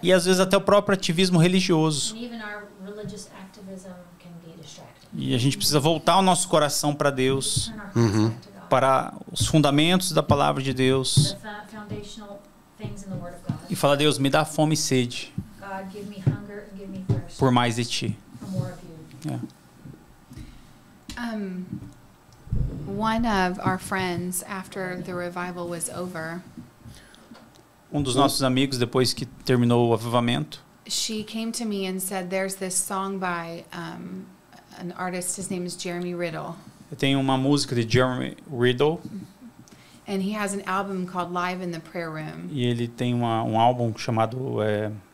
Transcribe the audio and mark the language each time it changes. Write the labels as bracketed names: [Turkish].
[Portuguese] E às vezes até o próprio ativismo religioso. [English] And even our religious activism can be distracting. [Portuguese] E a gente precisa voltar o nosso coração para Deus, [English] Turn our hearts back to God. [Portuguese] para os fundamentos da palavra de Deus. [English] The foundational things in the word of God. [Portuguese] E falar: Deus, me dá fome e sede [English] God, give me hunger and give me thirst [Portuguese] por mais de Ti. [English] for more of you. [Portuguese] É. [English] One of our friends, after the revival was over, [Portuguese] Um dos nossos amigos, depois que terminou o avivamento, [English] she came to me and said, "There's this song by an artist. His name is Jeremy Riddle, [Portuguese] eu tenho uma música de Jeremy Riddle [English] and he has an album called Live in the Prayer Room." [Portuguese] e ele tem um álbum chamado Live